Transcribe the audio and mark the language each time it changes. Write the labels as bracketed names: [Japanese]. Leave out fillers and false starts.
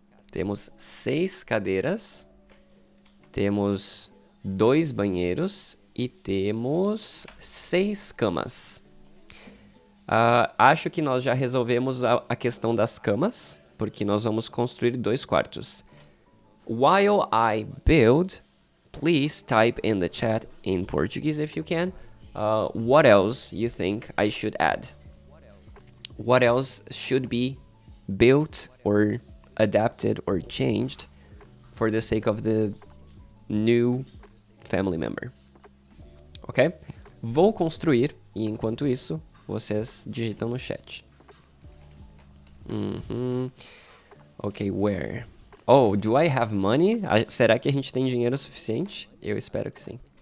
[Portuguese] Temos 6 cadeiras. Temos 2 banheiros. E temos 6 camas. Acho que nós já resolvemos a questão das camas. Porque nós vamos construir 2 quartos. [English] While I build, please type in the chat in Portuguese if you can. What else you think I should add? What else should be built or adapted or changed for the sake of the new family member? Ok? [Portuguese] Vou construir e enquanto isso, vocês digitam no chat. [English] Ok, where? Oh, do I have money? [Portuguese] Será que a gente tem dinheiro suficiente? Eu espero que sim.